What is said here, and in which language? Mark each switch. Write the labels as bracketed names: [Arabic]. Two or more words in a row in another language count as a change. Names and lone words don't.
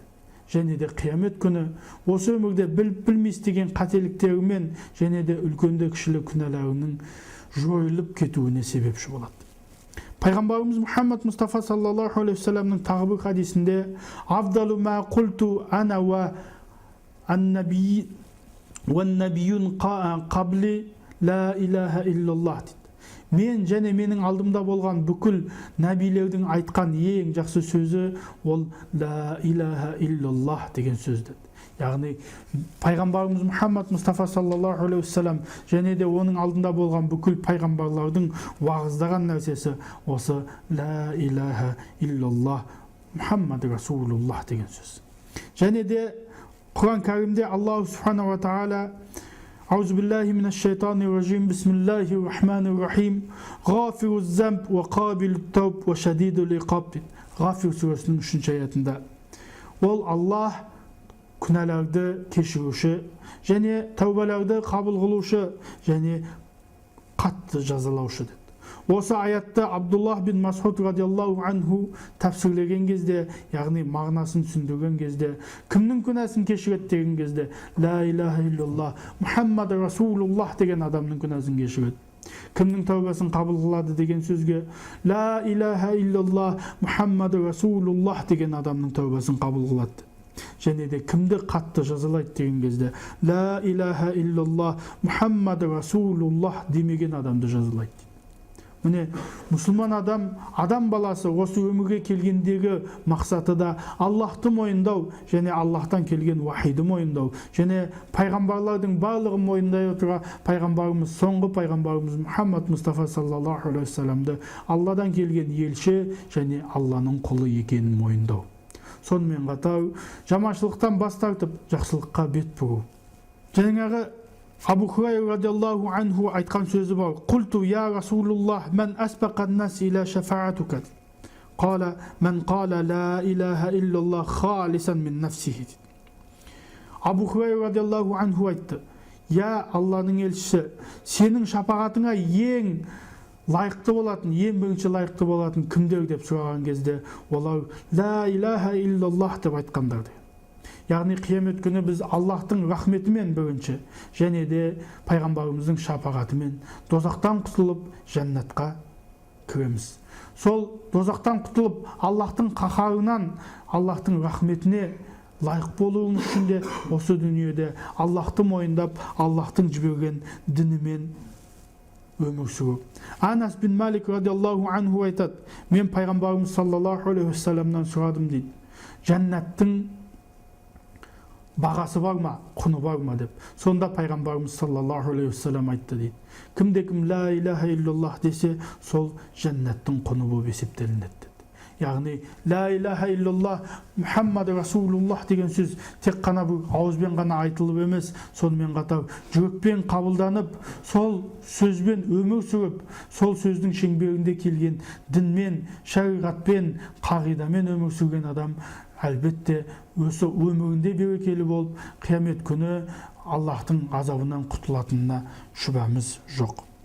[Kazakh] Және де қиямет күні осы өмірде білмей істеген қателіктерімен және де үлкенді кішілі күнәларының жойылып кетуіне себепші болады. [Arabic] Пайғамбарымыз Мұхаммад Мұстафа صلى الله عليه وسلم [Kazakh] тағы бір хадисінде [Arabic] «أفضل ما قلت أنا والنبيون قبلي لا إله إلا الله» дейді. [Kazakh] Мен және менің алдымда болған бүкіл нәбилердің айтқан ең жақсы сөзі ол [Arabic] لا إله إلا الله [Kazakh] деген сөз деді. Яғни пайғамбарымыз Мұхаммад Мұстафа [Arabic] صلى الله عليه وسلم [Kazakh] және де оның алдында болған бүкіл пайғамбарлардың уағыздаған нәрсесі осы [Arabic] لا إله إلا الله محمد رسول الله [Kazakh] деген сөз. Және де Құран кәрімде [Arabic] الله سبحانه وتعالى أعوذ بالله من الشيطان الرجيم بسم الله الرحمن الرحيم غافر الذنب وقابل التوب وشديد العقاب. [Kazakh] Ғафир сүресінің 3-ші аятында ол Аллах күнәларды кешіруші және тәубаларды қабыл қылушы және қатты жазалаушы деді. Осы аятты Абдуллах бин Мас'уд [Arabic] رضي الله عنه [Kazakh] тәпсірлеген кезде, яғни мағынасын түсіндірген кезде, кімнің күнәсін кешіреді деген кезде, [Arabic] لا إله إلا الله محمد رسول الله [Kazakh] деген адамның күнәсін кешіреді. Кімнің тәубасын қабыл қылады деген сөзге, [Arabic] لا إله إلا الله محمد رسول الله [Kazakh] деген адамның тәубасын қабыл қылады. Және де кімді қатты жазалайды деген кезде, [Arabic] لا إله إلا الله محمد رسول الله [Kazakh] демеген адамды жазалайды. Міне, мұсылман адам баласы осы өмірге келгендегі мақсаты да Аллахты мойындау және Аллахтан келген уахиді мойындау және пайғамбарлардың барлығын мойындай отыра пайғамбарымыз, соңғы пайғамбарымыз Мұхаммад Мұстафа [Arabic] صلى الله عليه وسلم [Kazakh] Алладан келген елші және Алланың құлы екенін мойындау. Сонымен қатар жаманшылықтан бас тартып жақсылыққа бет бұру. Жаңағы Абу Хурайра [Arabic] رضي الله عنه [Kazakh] айтқан сөзі бар. [Arabic] قلت يا رسول الله من أسبق الناس إلى شفاعتك. قال من قال لا إله إلا الله خالصا من نفسه. [Kazakh] Абу Хурайра [Arabic] رضي الله عنه [Kazakh] айтты: Я Алланың елшісі, сенің шапағатыңа ең лайықты болатын, ең бірінші лайықты болатын кімдер деп сұраған кезде, олар [Arabic] لا إله إلا الله [Kazakh] деп айтқандарды. Яғни қиямет күні біз Аллахтың рахметімен бірінші, және де пайғамбарымыздың шапағатымен дозақтан құтылып, жәннатқа кіреміз. Сол дозақтан құтылып, Аллахтың қаһарынан, Аллахтың рахметіне лайық болуымыз үшін де осы дүниеде Аллахты мойындап, Аллахтың жіберген дінімен өмір сүру. Анас бин Малик [Arabic] رضي الله عنه [Kazakh] айтады: Мен пайғамбарымыз [Arabic] صلى الله عليه وسلم [Kazakh] сұрадым дейді. Жәннаттың бағасы бар ма, құны бар ма деп. Сонда пайғамбарымыз [Arabic] صلى الله عليه وسلم [Kazakh] айтты дейді: Кімде-кім [Arabic] لا إله إلا الله [Kazakh] десе, сол жәннаттың құны болып есептелінеді. Яғни [Arabic] لا إله إلا الله محمد رسول الله [Kazakh] деген сөз тек қана бір ауызбен ғана айтылып емес, сонымен қатар жүрекпен қабылданып, сол сөзбен өмір сүріп, сол сөздің шеңберінде келген дінмен, шариғатпен, қағидамен өмір сүрген адам әлбетте осы өмірінде берекелі болып, қиямет күні Аллахтың азабынан құтылатынына шүбәміз жоқ.